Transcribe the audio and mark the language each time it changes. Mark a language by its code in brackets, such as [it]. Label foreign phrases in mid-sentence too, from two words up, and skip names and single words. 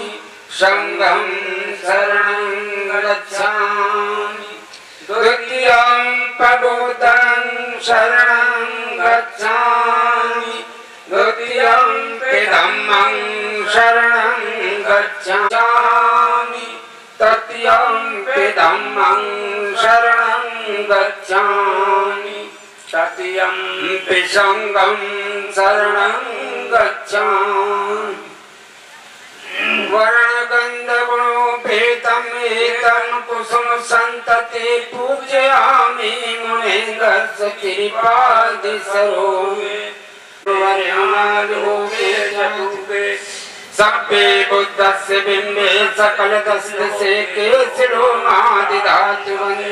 [pi] संघं शरणं गच्छामि द्वितीयं बुद्धं शरणं गच्छामि द्वितीयं धम्मं शरणं गच्छामि तृतीयं धम्मं शरणं गच्छामि तृतीयं संघं शरणं गच्छामि। वर्णगन्धगुणोपेतं एतं कुसुम सन्तते पूजयामि मुनीन्द्रस्य कृपादि स्वरूपे। सभ्ये बुद्धस्य बिम्बे सकलदस्य केशिरोमादिधातु वन्दे।